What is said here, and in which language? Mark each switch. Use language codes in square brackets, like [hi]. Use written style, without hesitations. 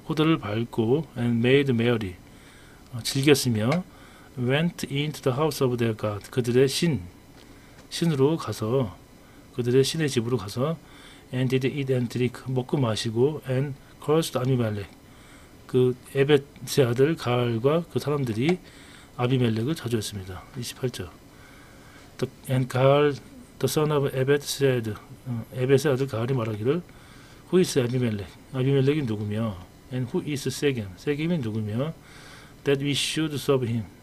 [ko] 포도를 밟고 [en] and made merry. [ko] 즐겼으며 [en] went into the house of their God. [ko] 그들의 신으로 가서 그들의 신의 집으로 가서 [en] and did eat and drink. [ko] 먹고 마시고 [en] and cursed [ko] 아비멜렉. 그 에벳의 아들 가알과 그 사람들이 아비멜렉을 저주했습니다. 28절. [en] And Gaal, the son of Ebed said. [ko] 에벳의 아들 가알이 말하기를 [en] Who is [ko] 아비멜렉? 아비멜렉이 누구며? [en] And who is 세겜? [ko] 세겜이 누구며? [en] That we should serve him.